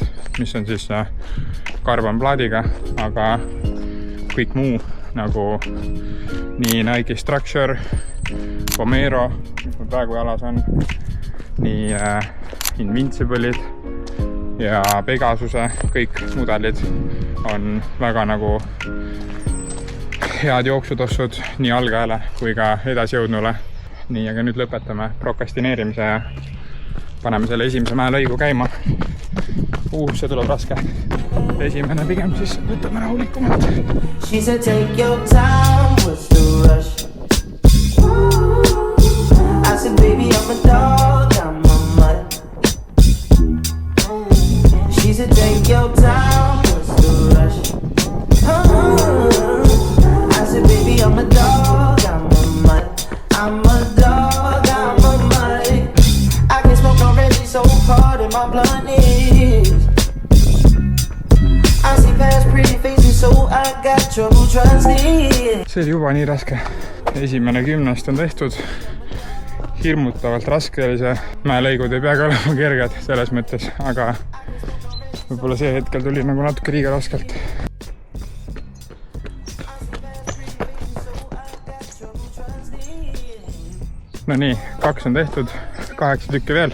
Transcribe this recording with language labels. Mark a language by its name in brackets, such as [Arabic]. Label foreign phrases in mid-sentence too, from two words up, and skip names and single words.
[Estonian] mis on siis karbonplaadiga, aga kõik muu nagu nii Nike Structure, Vomero, mis mul praegu jalas on, nii Invincible'id ja Pegasuse, kõik mudelid on väga nagu head jooksutossud nii algajale kui ka edasijõudnule. Nii, aga nüüd lõpetame prokrastineerimise ja paneme selle esimese mäelõigu käima. See tuleb raske. Esimene pigem siis võtame rahulikumalt. [English] She said take your time, what's the rush? I said baby I'm a dog, I'm a mutt. She take your time, what's the rush? I said, baby, I'm a dog, I'm a mutt. I'm a dog, I'm a mutt. I can smoke already, so hard in my blunt is. I see past pretty faces, so I got trouble trusting. [Estonian] See oli juba nii raske. Esimene 10 on tehtud. Hirmutavalt raske oli see. Mäelõigud ei peagi olema kerged selles mõttes, aga võib-olla see hetkel tuli nagu natuke liiga raskelt. No nii, 2 on tehtud, 8 tükki veel.